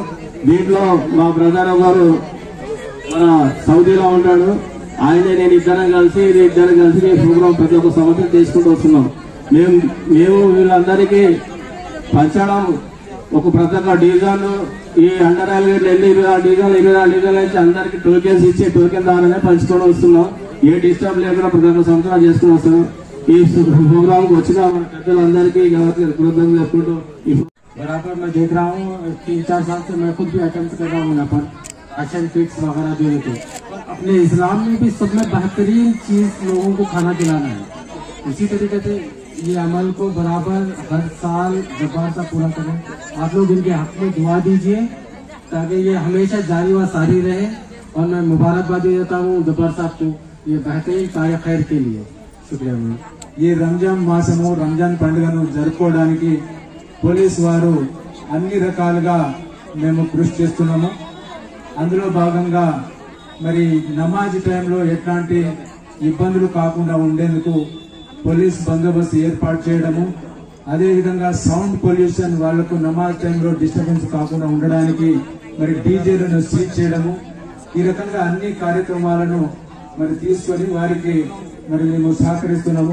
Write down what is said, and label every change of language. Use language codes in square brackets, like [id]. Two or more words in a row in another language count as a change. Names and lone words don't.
[te] దీంట్లో మా బ్రదర్ గారు మన సౌదీలో ఉంటాడు, ఆయనే నేను ఇద్దరం కలిసి ఈ ప్రోగ్రాం ప్రతి ఒక్క సంవత్సరం చేసుకుంటూ వస్తున్నాం. మేము వీళ్ళందరికీ పంచడం ఒక ప్రతి ఒక్క డివిజన్ ఈ [en] under railway [te] 20 డివిజన్ నుంచి అందరికి టోకెన్స్ ఇచ్చి టోకెన్ ద్వారానే పంచుకొని వస్తున్నాం. ఏ డిస్టర్బ్ లేకుండా ప్రతి ఒక్క సంవత్సరం చేసుకుని వస్తున్నాం. [hi] ఈ प्रोग्राम को [te] వచ్చిన పెద్దలందరికీ కృతజ్ఞతలు చెప్పుకుంటూ [hi] बराबर मैं देख रहा हूँ 3-4 साल से मैं खुद भी अटेम्प्ट कर रहा हूँ यहाँ पर राशन किट्स वगैरह देने के। अपने इस्लाम में भी सब में बेहतरीन चीज लोगों को खाना खिलाना है। इसी तरीके से ये अमल को बराबर हर साल जब्बार साहब पूरा करें। आप लोग इनके हक में दुआ दीजिए ताकि ये हमेशा जारी व सारी रहे। और मैं मुबारकबाद देता हूँ जब्बार साहब को ये बेहतरीन कार्य खैर के लिए। शुक्रिया। [te] ఈ రంజాన్ మాసము రంజాన్ పండుగను జరుపుకోవడానికి పోలీస్ వారు అన్ని రకాలుగా మేము కృషి చేస్తున్నాము. అందులో భాగంగా మరి నమాజ్ టైంలో ఎట్లాంటి ఇబ్బందులు కాకుండా ఉండేందుకు పోలీస్ బందోబస్తు ఏర్పాటు చేయడము, అదేవిధంగా [en] sound pollution [te] వాళ్లకు నమాజ్ టైంలో డిస్టర్బెన్స్ కాకుండా ఉండడానికి మరి డీజేలను సీజ్ చేయడము, ఈ రకంగా అన్ని కార్యక్రమాలను మరి తీసుకొని వారికి మరి మేము సహకరిస్తున్నాము.